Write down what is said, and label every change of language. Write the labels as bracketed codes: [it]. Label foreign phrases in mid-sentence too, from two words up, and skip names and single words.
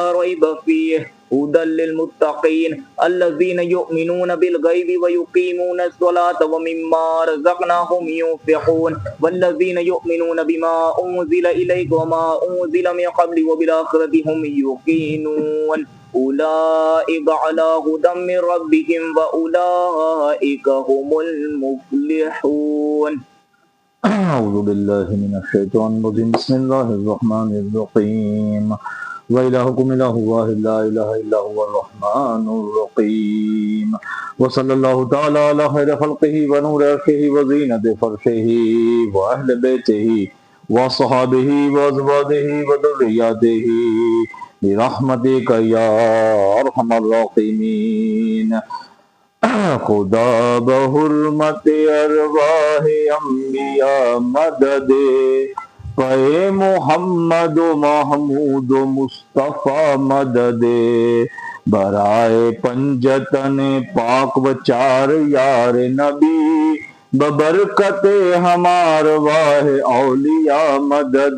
[ar] ریب فیہ هدى للمتقین الذین یؤمنون بالغیب ویقیمون الصلاة ومما رزقناهم ينفقون والذین یؤمنون بما انزل الیک وما انزل من قبل وبالآخرة هم یوقنون اولئک علی هدى من ربهم واولئک هم المفلحون. اعوذ باللہ من الشیطان الرجیم بسم اللہ الرحمن الرحیم وإلہکم الہ واحد لا الہ الا هو الرحمن الرحیم وصلی اللہ تعالی علی خیر خلقہ ونور عرشہ وزینت فرشہ واہل بیتہ وصحابہ وازواجہ وذریاتہ برحمتک یا ارحم الراحمین. [fa] خدا بحرمت ارواح انبیاء مدد پے محمد و محمود و مصطفیٰ مدد برائے پنجتن پاک و چار یار نبی ببرکت ہمار واہ اولیاء مدد.